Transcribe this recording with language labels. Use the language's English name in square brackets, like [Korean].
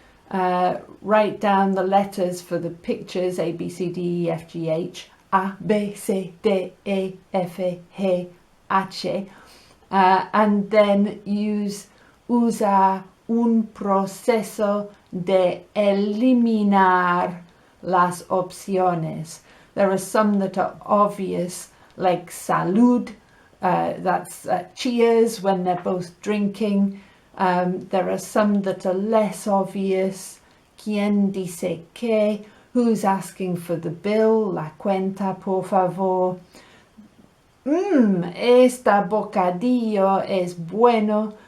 [English] Write down the letters for the pictures, A, B, C, D, E, F, G, H, A, B, C, D, E, F, G, H. And then [Spanish] usa un proceso de eliminar las opciones. [English] There are some that are obvious, like salud, that's cheers when they're both drinking. There are some that are less obvious. [Spanish] ¿Quién dice qué? [English] Who's asking for the bill? [Spanish] La cuenta, por favor. Esta bocadillo es bueno.